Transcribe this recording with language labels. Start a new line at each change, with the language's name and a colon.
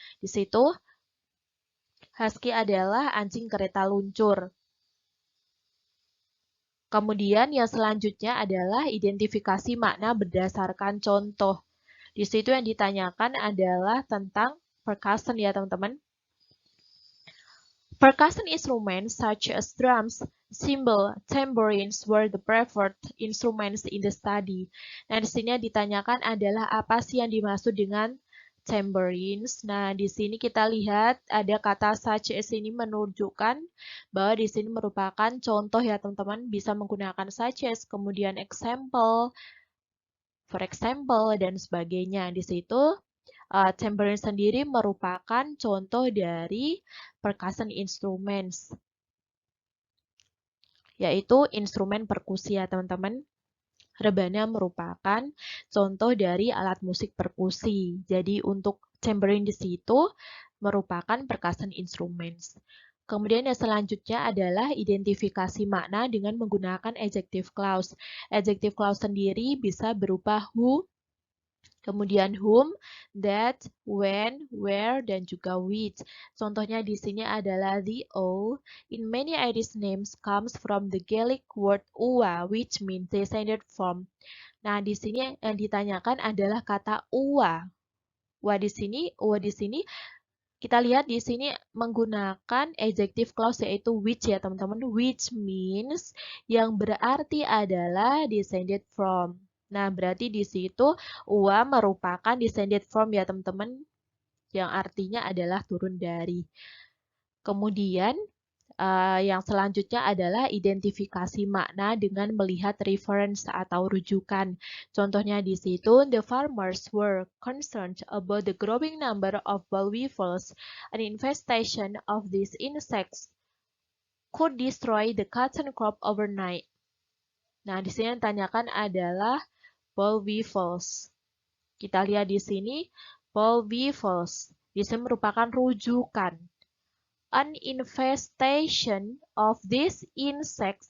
Indonesian: Di situ husky adalah anjing kereta luncur. Kemudian yang selanjutnya adalah identifikasi makna berdasarkan contoh. Di situ yang ditanyakan adalah tentang percussion ya, teman-teman.
English: Percussion instruments such as drums, cymbal, tambourines were the preferred instruments in the study.
Indonesian: Nah, di sini yang ditanyakan adalah apa sih yang dimaksud dengan tambourines. Nah, di sini kita lihat ada kata such as ini menunjukkan bahwa di sini merupakan contoh ya, teman-teman. Bisa menggunakan such as, kemudian example, for example, dan sebagainya. Di situ tambourine sendiri merupakan contoh dari percussion instruments, yaitu instrumen perkusi ya, teman-teman. Rebana merupakan contoh dari alat musik perkusi. Jadi untuk tambourine di situ merupakan percussion instruments. Kemudian yang selanjutnya adalah identifikasi makna dengan menggunakan adjective clause. Adjective clause sendiri bisa berupa who, kemudian whom, that, when, where, dan juga which. Contohnya di sini adalah
English: the O in many Irish names comes from the Gaelic word uwa, which means descended from.
Indonesian: Nah, di sini yang ditanyakan adalah kata uwa. Uwa di sini kita lihat di sini menggunakan adjective clause yaitu which ya, teman-teman.
English: Which means
Indonesian: yang berarti adalah
English: descended from.
Indonesian: Nah, berarti di situ uwa merupakan
English: descended from
Indonesian: ya, teman-teman, yang artinya adalah turun dari. Kemudian yang selanjutnya adalah identifikasi makna dengan melihat reference atau rujukan. Contohnya di situ,
English: the farmers were concerned about the growing number of boll weevils. An infestation of these insects could destroy the cotton crop overnight.
Indonesian: Nah, di sini yang ditanyakan adalah boll weevils. Kita lihat di sini, boll weevils. Di sini merupakan rujukan.
English: An infestation of these insects.